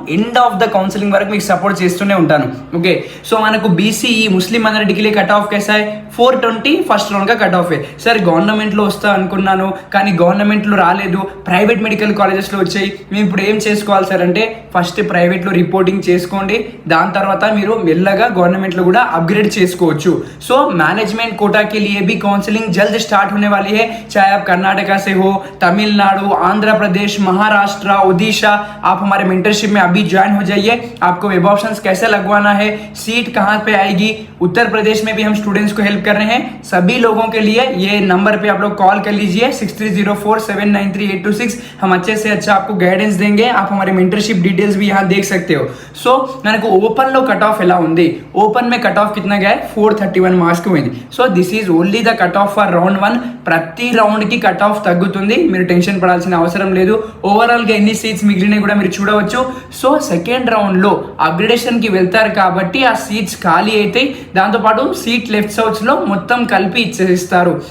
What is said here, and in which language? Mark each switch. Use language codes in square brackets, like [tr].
[te] End of the counselling వరకు మీకు support చేస్తూనే ఉంటాను. ఓకే, సో మనకు BCE ముస్లిం మైనారిటీకి కట్ ఆఫ్ [hi] कैसा है [te] 420 ఫస్ట్ రౌండ్గా కట్ ఆఫ్. సార్ గవర్నమెంట్లో వస్తా అనుకున్నాను కానీ గవర్నమెంట్లో రాలేదు, ప్రైవేట్ మెడికల్ కాలేజెస్లో వచ్చాయి, మేము ఇప్పుడు ఏం చేసుకోవాలి సార్ అంటే ఫస్ట్ ప్రైవేట్లో రిపోర్టింగ్ చేసుకోండి, దాని తర్వాత మీరు మెల్లగా గవర్నమెంట్లో కూడా అప్గ్రేడ్ చేసుకోవచ్చు. [hi] సో మేనేజ్మెంట్ కోటా के लिए भी काउंसलिंग जल्द स्टार्ट होने वाली है. चाहे आप कर्नाटका से हो, तमिलनाडु, आंध्र प्रदेश, महाराष्ट्र, ओडिशा, आप हमारे मेंटरशिप में अभी ज्वाइन हो जाइए। आपको वेब ऑप्शंस कैसे लगवाना है, सीट कहाँ पे आएगी, उत्तर प्रदेश में भी हम स्टूडेंट्स को हेल्प कर रहे हैं। सभी लोगों के लिए ये नंबर पे आप लोग कॉल कर लीजिए 6304793826। हम अच्छे से अच्छा आपको गाइडेंस देंगे। आप हमारे मेंटरशिप डिटेल्स भी यहाँ देख सकते हो। [te] సో మనకు ఓపెన్ లో కట్ ఆఫ్ ఎలా ఉంది, ఓపెన్ में కట్ ఆఫ్ [hi] कितना गया है [te] 431 మార్క్స్ కి పోయింది। So [en] This is only the cut off for round 1। [te] ప్రతి రౌండ్ కి కట్ ఆఫ్ తగ్గుతుంది, మీరు టెన్షన్ పడాల్సిన అవసరం లేదు। ఓవరాల్ గా ఎన్ని సీట్స్ మిగిలినాయి కూడా మీరు చూడవచ్చు। సో సెకండ్ రౌండ్ లో అప్గ్రేడేషన్ కి వెళ్తారు కాబట్టి ఆ సీట్స్ ఖాళీ అవుతాయి, దాంతో పాటు సీట్ లెఫ్ట్ సౌత్స్ లో మొత్తం కలిపి ఇచ్చేస్తారు।